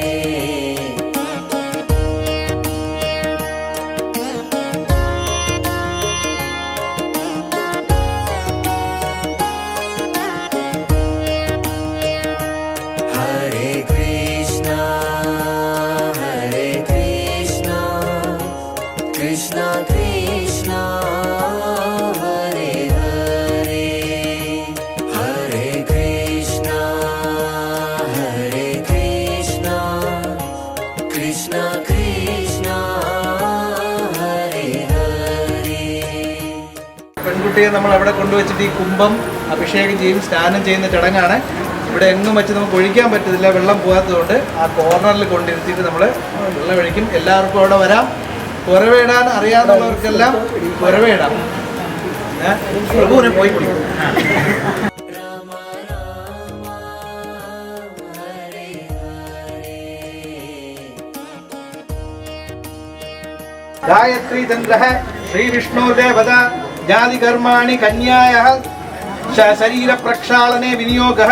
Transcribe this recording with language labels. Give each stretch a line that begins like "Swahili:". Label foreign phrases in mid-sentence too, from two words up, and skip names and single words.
Sanskrit: Hare Krishna Krishna Krishna Hare Hare Hare Krishna Krishna Krishna Hare Hare.
Malayalam: പെൺകുട്ടിയെ നമ്മൾ അവിടെ കൊണ്ടുവച്ചിട്ട് ഈ കുംഭം അഭിഷേകം ചെയ്യും, സ്നാനം ചെയ്യുന്ന ചടങ്ങാണ്. ഇവിടെ എങ്ങും വെച്ച് നമുക്ക് ഒഴിക്കാൻ പറ്റത്തില്ല, വെള്ളം പോകാത്തതുകൊണ്ട് ആ കോർണറിൽ കൊണ്ടിരുത്തിയിട്ട് നമ്മൾ വെള്ളം ഒഴിക്കും. എല്ലാവർക്കും അവിടെ വരാം. കുരവിടാൻ അറിയാവുന്നവർക്കെല്ലാം കുരവിടാം. പ്രഭുവിനെ പോയി പിടിക്കും.
Sanskrit: गायत्री चंद्रः श्री विष्णुर्देवता जाति कर्माणि कन्यायाः शरीर प्रक्षालने विनियोगः.